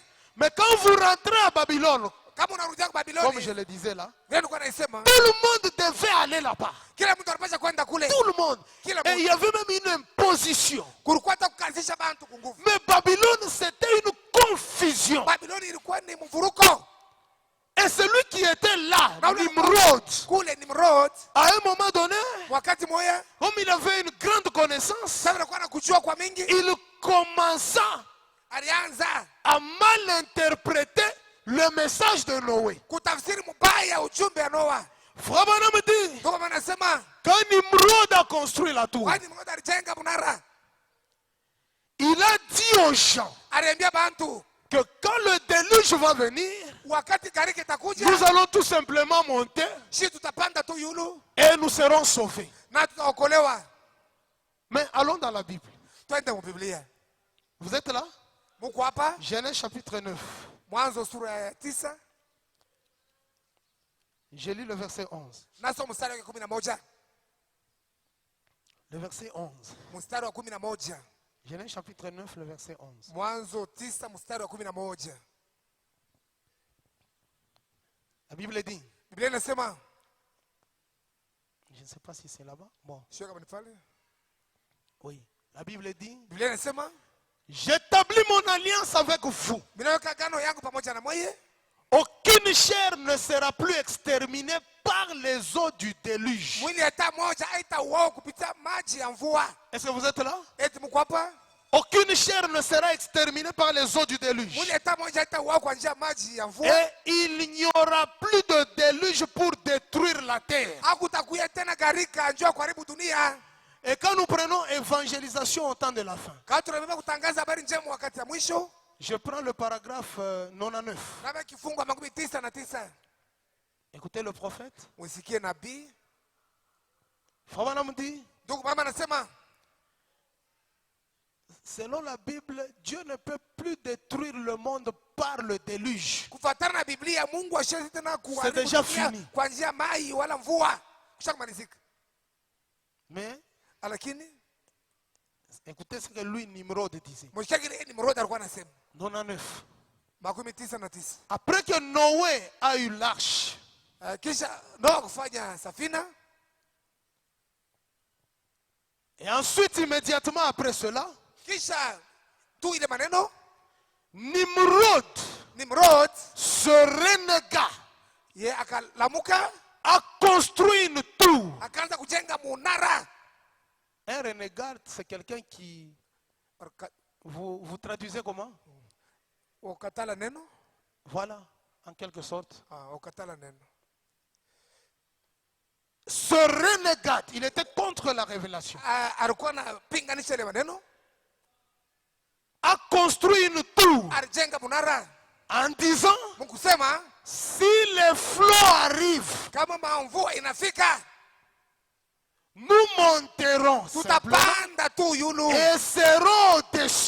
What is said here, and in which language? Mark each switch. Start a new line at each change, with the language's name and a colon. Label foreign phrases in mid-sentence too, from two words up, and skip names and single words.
French: Mais quand vous rentrez à Babylone,
Swahili: Kama unarudia kwa
French: comme
Swahili: Babiloni,
French: je le disais là,
Swahili: vile nilikuwa naisema,
French: tout le monde devait aller là-bas.
Swahili: kila mtu anapaswa kwenda kule.
French: Tout le monde.
Swahili: Kila
French: Et
Swahili: mtu.
French: il y avait même une imposition.
Swahili: Kulikuwa hata kukazisha bantu kwa nguvu.
French: Mais Babylone, c'était une confusion.
Swahili: Babiloni ilikuwa ni mvuruko.
French: Et celui qui était là,
Swahili: Na ule Nimrod, kule Nimrod,
French: à un moment donné,
Swahili: wakati moya,
French: comme il avait une grande connaissance,
Swahili: sasa alikuwa anakujua kwa mingi,
French: il commença
Swahili: alianza
French: à mal interpréter le message de Noé.
Swahili: kutafsiri mbaya ujumbe wa Noa.
French: Frère Branham dit,
Swahili: Ndio kama nasema,
French: quand Nimrod a construit la tour,
Swahili: kwani Nimrod alijenga mnara,
French: il a dit aux gens
Swahili: aliambia bantu
French: que quand le déluge va venir,
Swahili: wakati gharika itakuja,
French: nous allons tout simplement monter
Swahili: sisi tutapanda tu yulu
French: et nous serons sauvés.
Swahili: na tutaokolewa.
French: Mais allons dans la Bible.
Swahili: Twende mu Biblia.
French: Vous êtes là?
Swahili: Muko hapa?
French: Genèse chapitre 9.
Swahili: Mwanzo sura ya 9,
French: Je lis le verset 11.
Swahili: naso mstari wa 11.
French: Le verset 11.
Swahili: Mstari wa 11.
French: Genèse chapitre 9, le verset 11.
Swahili: Mwanzo 9 mstari wa 11.
French: La Bible dit,
Swahili: Biblia inasema,
French: je ne sais pas si c'est là-bas. Bon,
Swahili: sio kama ni pale.
French: oui. La Bible dit,
Swahili: Biblia inasema,
French: j'établis mon alliance avec vous.
Swahili: ninaweka agano yangu pamoja na mweye,
French: Aucune chair ne sera plus exterminée par les eaux du déluge.
Swahili: mwili hata moja haitauawa kupitia maji ya mvua.
French: Est-ce que vous êtes là?
Swahili: Eti mko hapa?
French: Aucune chair ne sera exterminée par les eaux du déluge.
Swahili: Mwili hata moja haitauawa kwa njia ya maji ya mvua.
French: Et il n'y aura plus de déluge pour détruire la terre.
Swahili: Hakutakuya tena gharika njoo kuharibu dunia.
French: Et quand nous prenons évangélisation au temps de la fin,
Swahili: Kama tunabeba kutangaza habari njema wakati ya mwisho,
French: je prends le paragraphe 99.
Swahili: kama kifungu 99,
French: Écoutez le prophète.
Swahili: usikie nabii.
French: Frère Branham dit,
Swahili: Ndugu mama anasema,
French: selon la Bible, Dieu ne peut plus détruire le monde par le déluge.
Swahili: kufuatana na Biblia, Mungu hashezi tena
French: C'est déjà
Swahili: kuharibu
French: fini.
Swahili: kwa njia mai wala mvua. Kushakumalizika.
French: Mais
Swahili: Lakini
French: écoutez ce que lui, Nimrod, disait.
Swahili: mshakiri Nimrod alikuwa anasema 99. 99.
French: Après que Noé a eu l'arche,
Swahili: Kisha Noa kufanya safina,
French: et ensuite, immédiatement après cela,
Swahili: kisha tu ile maneno,
French: Nimrod, Nimrod ce renégat,
Swahili: ye akalamuka,
French: a construit une tour.
Swahili: akaanza kujenga munara.
French: Un renégat, c'est quelqu'un qui... Vous traduisez comment?
Swahili: Ukatala neno?
French: Voilà, en quelque sorte.
Swahili: Ukatala neno.
French: Ce renégat, il était contre la révélation.
Swahili: Alikuwa anapinganisha ile maneno,
French: A construit une tour
Swahili: alijenga munara
French: en disant,
Swahili: mkusema,
French: si les flots arrivent,
Swahili: kama mvua inafika,
French: nous monterons simplement
Swahili: tutapanda tu yulu
French: et serons au-dessus.